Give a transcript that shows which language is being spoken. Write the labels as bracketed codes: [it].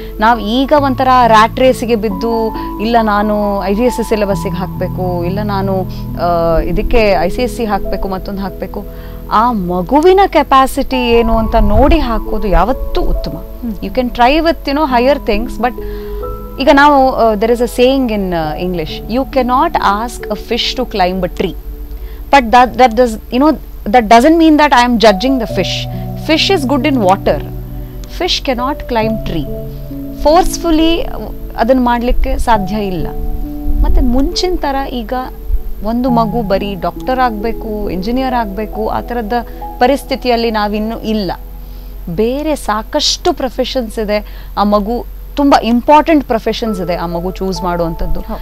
[kn] ನಾವು ಈಗ ಒಂಥರ ರ್ಯಾಟ್ ರೇಸಿಗೆ ಬಿದ್ದು, ಇಲ್ಲ ನಾನು IGSE ಸಿಲೆಬಸ್ಸಿಗೆ ಹಾಕಬೇಕು, ಇಲ್ಲ ನಾನು ಇದಕ್ಕೆ ICSE ಹಾಕಬೇಕು, ಮತ್ತೊಂದು ಹಾಕಬೇಕು. ಆ ಮಗುವಿನ ಕೆಪಾಸಿಟಿ ಏನು ಅಂತ ನೋಡಿ ಹಾಕೋದು ಯಾವತ್ತೂ ಉತ್ತಮ. [en] you can try with higher things, but [kn] ಈಗ ನಾವು [en] There is a saying in English, you cannot ask a fish to climb a tree. But that doesn't mean that I am judging the fish. Fish is good in water. Fish cannot climb tree. [kn] Forcefully ಅದನ್ನು ಮಾಡಲಿಕ್ಕೆ ಸಾಧ್ಯ ಇಲ್ಲ. ಮತ್ತು ಮುಂಚಿನ ಥರ ಈಗ ಒಂದು ಮಗು ಬರೀ ಡಾಕ್ಟರ್ ಆಗಬೇಕು, ಇಂಜಿನಿಯರ್ ಆಗಬೇಕು ಆ ಥರದ ಪರಿಸ್ಥಿತಿಯಲ್ಲಿ ನಾವಿನ್ನೂ ಇಲ್ಲ. ಬೇರೆ ಸಾಕಷ್ಟು ಪ್ರೊಫೆಷನ್ಸ್ ಇದೆ. ಆ ಮಗು ತುಂಬ ಇಂಪಾರ್ಟೆಂಟ್ ಪ್ರೊಫೆಷನ್ಸ್ ಇದೆ ಆ ಮಗು ಚೂಸ್ ಮಾಡುವಂಥದ್ದು.